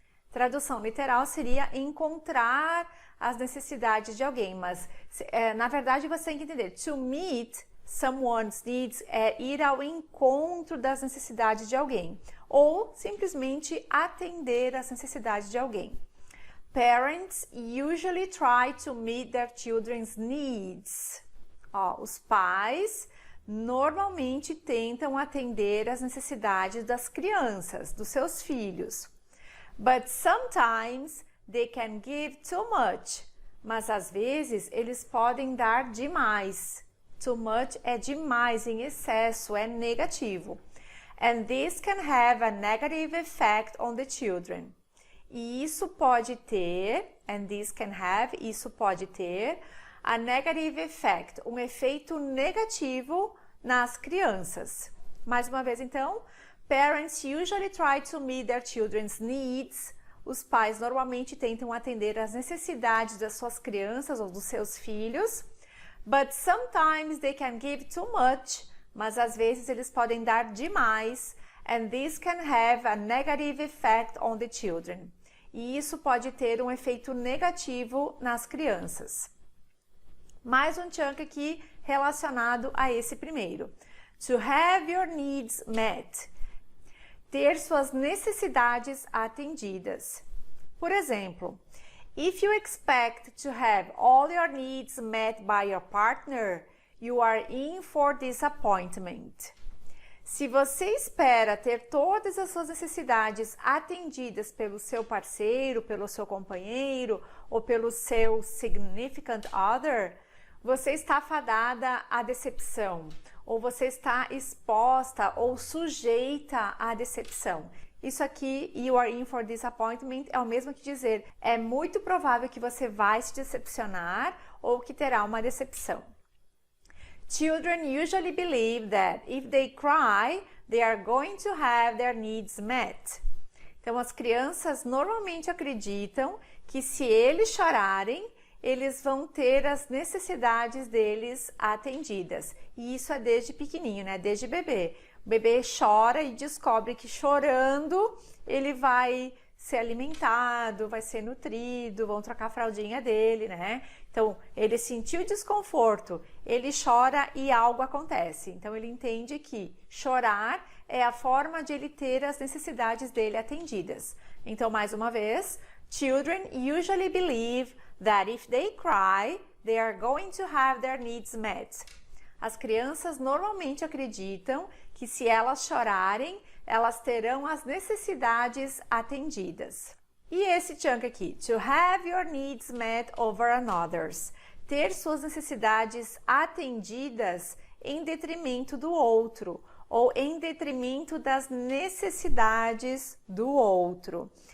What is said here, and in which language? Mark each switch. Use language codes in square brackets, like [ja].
[pt] Tradução literal seria encontrar as necessidades de alguém, mas na verdade você tem que entender. [en] To meet someone's needs [pt] é ir ao encontro das necessidades de alguém, ou simplesmente atender às necessidades de alguém. [en] Parents usually try to meet their children's needs. [pt] Ó, os pais normalmente tentam atender às necessidades das crianças, dos seus filhos. [en] But sometimes they can give too much. [pt] Mas às vezes eles podem dar demais. Too much é demais, em excesso, é negativo. [en] And this can have a negative effect on the children. [pt] E isso pode ter, isso pode ter [en] a negative effect, [pt] um efeito negativo nas crianças. Mais uma vez, então, [en] parents usually try to meet their children's needs. [pt] Os pais normalmente tentam atender às necessidades das suas crianças ou dos seus filhos. [en] But sometimes they can give too much. [pt] Mas às vezes eles podem dar demais. [en] And this can have a negative effect on the children. [pt] E isso pode ter um efeito negativo nas crianças. Mais um chunk aqui relacionado a esse primeiro. [en] To have your needs met. [pt] Ter suas necessidades atendidas. Por exemplo, [en] if you expect to have all your needs met by your partner, you are in for disappointment. [pt] Se você espera ter todas as suas necessidades atendidas pelo seu parceiro, pelo seu companheiro ou pelo seu significant other, você está fadada à decepção, ou você está exposta ou sujeita à decepção. Isso aqui, [en] you are in for disappointment, [pt] é o mesmo que dizer, é muito provável que você vai se decepcionar ou que terá uma decepção. [en] Children usually believe that if they cry, they are going to have their needs met. [pt] Então, as crianças normalmente acreditam que se eles chorarem, eles vão ter as necessidades deles atendidas. E isso é desde pequenininho, né? Desde bebê. O bebê chora e descobre que chorando ele vai ser alimentado, vai ser nutrido, vão trocar a fraldinha dele, né? Então, ele sentiu desconforto, ele chora e algo acontece. Então, ele entende que chorar é a forma de ele ter as necessidades dele atendidas. Então, mais uma vez, [en] children usually believe that if they cry, they are going to have their needs met. [pt] As crianças normalmente acreditam que se elas chorarem, elas terão as necessidades atendidas. E esse chunk aqui, [en] to have your needs met over another's, [pt] ter suas necessidades atendidas em detrimento do outro, ou em detrimento das necessidades do outro.